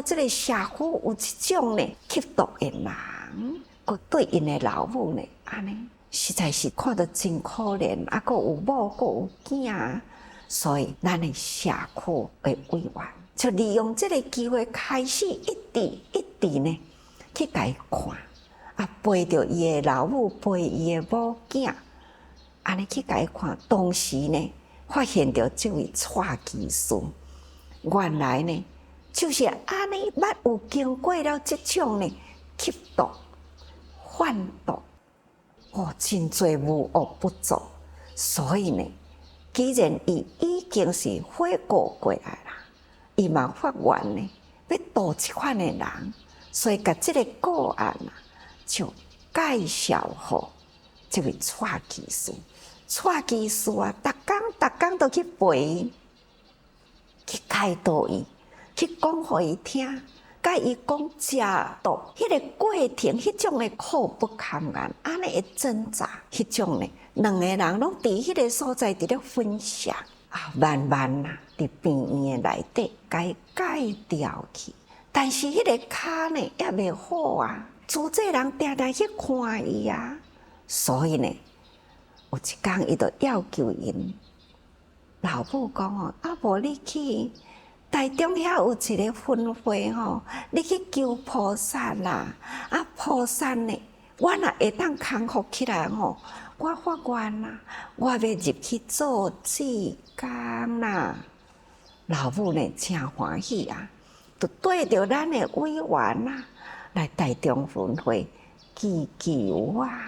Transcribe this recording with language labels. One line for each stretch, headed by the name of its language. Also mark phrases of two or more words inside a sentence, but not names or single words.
Min Nan Chinese: 这个社区有这种呢吸毒的人，佮对因的老母呢，安尼实在是看到真可怜，啊，佮有某，佮有囝，所以咱的社区的委员就利用这个机会，开始一直呢去甲伊看，啊，陪着伊的老母，陪伊的某囝。安尼去甲伊看，当时呢，发现到这位蔡技师，原来呢，就是安尼捌有经过了这种呢吸毒、贩毒，哦，真侪无恶不作。所以呢，既然伊已经是悔过过来啦，伊嘛发愿呢，要度这款的人，所以甲这个个案啊，就介绍互这位蔡技师。蔡技师啊，逐工都去陪伊，去开导伊，去讲互伊听，甲伊讲食毒迄个过程，迄种的苦不堪言，安尼会挣扎，迄种呢，两个人拢伫迄个所在伫咧分享啊，慢慢啊，伫病院的内底，甲伊戒掉去。但是迄个骹呢，也袂好啊，主治人定定去看伊啊，所以呢。有一天，伊就要求因老母讲哦，啊无你去台中遐有一个分会吼，你去求菩萨啦，啊菩萨呢，我若会当康复起来吼，我发愿啦，我要入去做志工啦。老母呢真欢喜啊，就对着咱的委员啊来台中分会祈求啊。